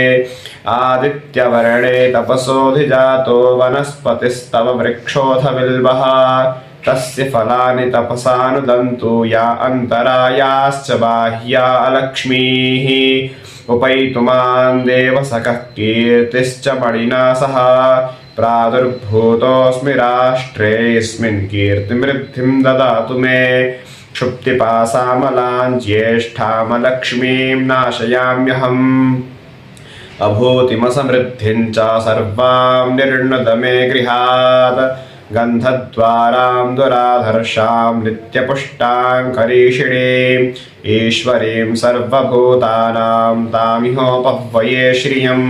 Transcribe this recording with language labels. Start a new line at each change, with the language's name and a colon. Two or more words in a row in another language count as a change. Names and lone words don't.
Sanskrit: ఆదిత్యవర్ణే తపసోధిజాతో వనస్పతిస్తవ వృక్షోऽथ బిల్వః తస్య ఫలాని తపసానుదంతు యా అంతరాయాశ్చ బాహ్యా అలక్ష్మీః. ఉపైతుమాన్ దేవసఖః కీర్తిశ్చ మణినా సహ ప్రాదుర్భూతోऽస్మి రాష్ట్రేऽస్మిన్ కీర్తిమృద్ధిం దదాతు మే. क्षुप्तिपासामलां ज्येष्ठामलक्ष्मीं नाशयाम्यहम्. अभूतिमसमृद्धिं च सर्वां निर्णुद मे गृहात्. गन्धद्वारां दुराधर्षां नित्यपुष्टां करीषिणीम् ईश्वरीं सर्वभूतानां तामिहोपह्वये श्रियम्.